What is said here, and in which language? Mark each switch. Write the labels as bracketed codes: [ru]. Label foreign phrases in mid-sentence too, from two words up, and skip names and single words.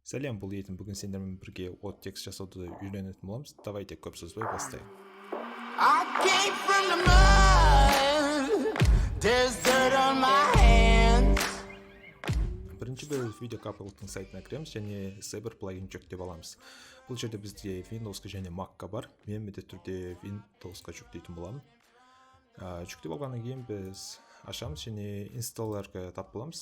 [kk] Сәлем, бұл Етін. Бүгін сендермен бірге от текст жасауды үйренетін боламыз. Давайте көп сөзбай бастайық. [en] I came from the mud. There's dirt on my hands. [kk] Бірінші біз видеокапеллтың сайтына кіреміз және Saber плагин жүктеп аламыз. Бұл жерде бізде Windows'қа және Mac'қа бар. Мен міндетті түрде Windows'қа жүктейтін боламын. Жүктеп алғаннан кейін біз ашамыз және инсталлерға тап боламыз.